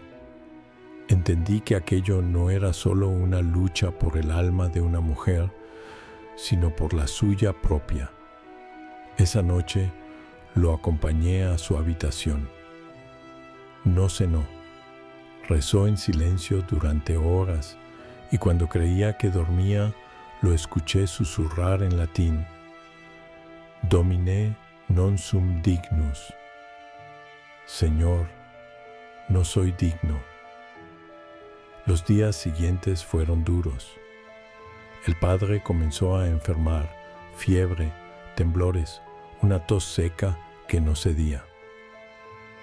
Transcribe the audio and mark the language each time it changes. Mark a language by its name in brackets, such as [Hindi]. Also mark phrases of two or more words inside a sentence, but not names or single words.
[Spanish] Entendí que aquello no era solo una lucha por el alma de una mujer, sino por la suya propia. Esa noche lo acompañé a su habitación. No cenó. Rezó en silencio durante horas y cuando creía que dormía, lo escuché susurrar en latín: [Latin] Domine non sum dignus. [Spanish] Señor, no soy digno. Los días siguientes fueron duros. El padre comenzó a enfermar, fiebre, temblores, una tos seca que no cedía.